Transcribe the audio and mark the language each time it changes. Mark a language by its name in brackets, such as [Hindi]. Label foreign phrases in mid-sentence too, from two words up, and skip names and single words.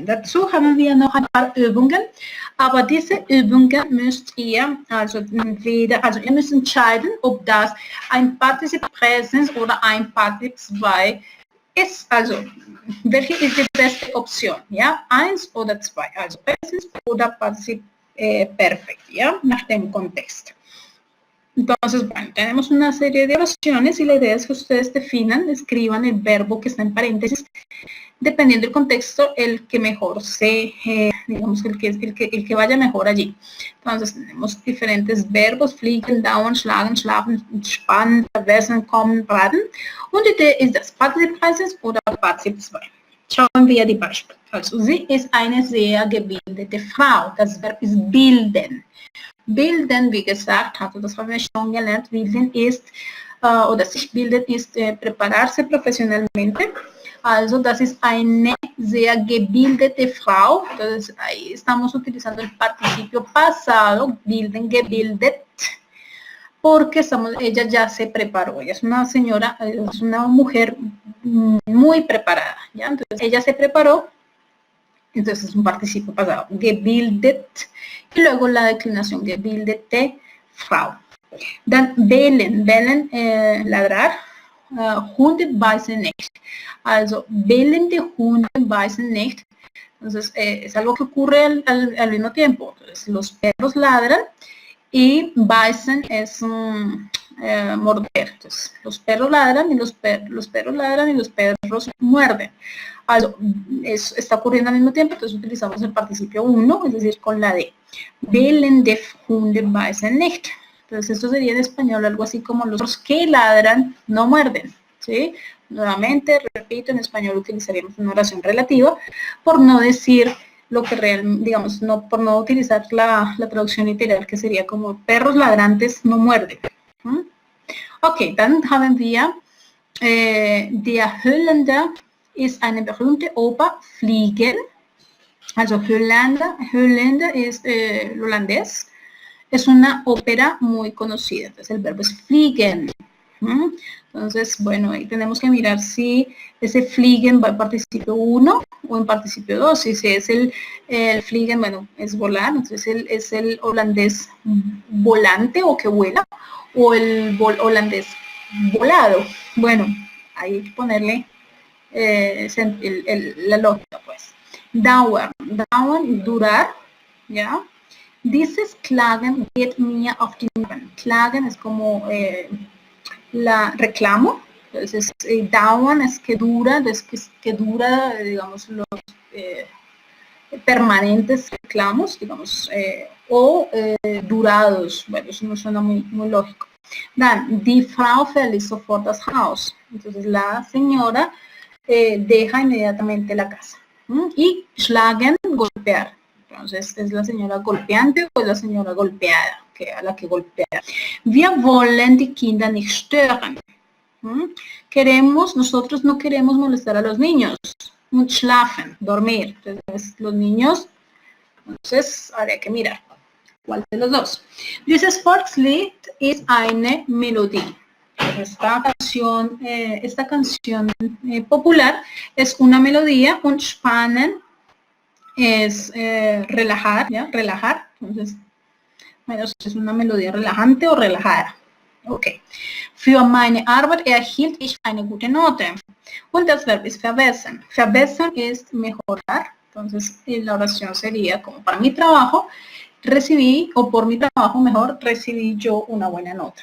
[German] Dazu haben wir noch ein paar Übungen, aber diese Übungen müsst ihr also ihr müsst entscheiden, ob das ein Partizip Präsens oder ein Partizip 2 ist. Also welche ist die beste Opción? Ja, 1 oder 2, also Präsens oder Partizip Perfekt, ja, nach dem Contexto. [Spanish] Entonces, bueno, tenemos una serie de oraciones y la idea es que ustedes definan, escriban el verbo que está en paréntesis, dependiendo del contexto, el que mejor digamos, el que vaya mejor allí. Entonces, tenemos diferentes verbos, [German] fliegen, dauern, schlagen, schlafen, spannen, verwessen, kommen, raten. Und die Idee ist das Partizip Präsens oder Partizip 2. Schauen wir die Beispiele. Also, sie ist eine sehr gebildete Frau. Das Verb ist bilden. Bilden, wie gesagt, das haben wir schon gelernt, bilden ist, oder sich bilden ist [Spanish] prepararse profesionalmente. [German] Also das ist eine sehr gebildete Frau. [Spanish] Entonces ahí estamos utilizando el participio pasado, [German] bilden, gebildet, [Spanish] porque ella ya se preparó. Ella es una señora, es una mujer muy preparada, ¿ya? Entonces ella se preparó. Entonces es un participio pasado, gebildet, y luego la declinación [German] gebildete Frau. Dann bellen, ladrar, Hunde beißen nicht. Also bellende Hunde beißen nicht. [Spanish] Entonces es algo que ocurre al mismo tiempo. Entonces los perros ladran y beißen es morder. Entonces los perros ladran y los perros ladran y los perros muerden. Also, eso está ocurriendo al mismo tiempo, entonces utilizamos el participio 1, es decir, con la D. [German] Bellende Hunde beißen nicht. [Spanish] Entonces esto sería en español algo así como los perros que ladran no muerden, ¿sí? Nuevamente, repito, en español utilizaríamos una oración relativa por no decir lo que digamos, por no utilizar la traducción literal que sería como perros ladrantes no muerden. [German] Ok, dann haben wir der Holländer ist eine berühmte Oper, Fliegen. [Spanish] Also Holländer es el holandés. Es una ópera muy conocida. Entonces el verbo es fliegen. Entonces, bueno, ahí tenemos que mirar si ese fliegen va en participio 1 o en participio 2. Si es el fliegen, bueno, es volar. Entonces es el holandés volante o que vuela, o el holandés volado. Bueno, hay que ponerle la lógica, pues. Dauern, durar, ¿ya? [German] Dieses Klagen geht mir auf die Nerven. [Spanish] Klagen es como la reclamo, entonces dauern es que dura, entonces que dura, digamos, los permanentes reclamos, digamos, o durados. Bueno, eso no suena muy lógico. [German] Dann, die Frau verlässt sofort das Haus. [Spanish] Entonces la señora deja inmediatamente la casa. Y schlagen, golpear. Entonces, ¿es la señora golpeante o es la señora golpeada? A la que golpea. [German] Wir wollen die Kinder nicht stören. [Spanish] Nosotros no queremos molestar a los niños. [German] Und schlafen, [Spanish] dormir. Entonces, los niños, entonces, habría que mirar. ¿Cuál de los dos? [German] Dieses Volkslied ist eine Melodie. [Spanish] Esta canción popular es una melodía, [German] und spannen [Spanish] es relajar, ¿ya? Relajar. Entonces, bueno, es una melodía relajante o relajada. Ok. [German] Für meine Arbeit erhielt ich eine gute Note. Und das Verb ist verbessern. [Spanish] Verbessern es mejorar. Entonces, la oración sería como para mi trabajo, recibí, o por mi trabajo mejor, recibí yo una buena nota.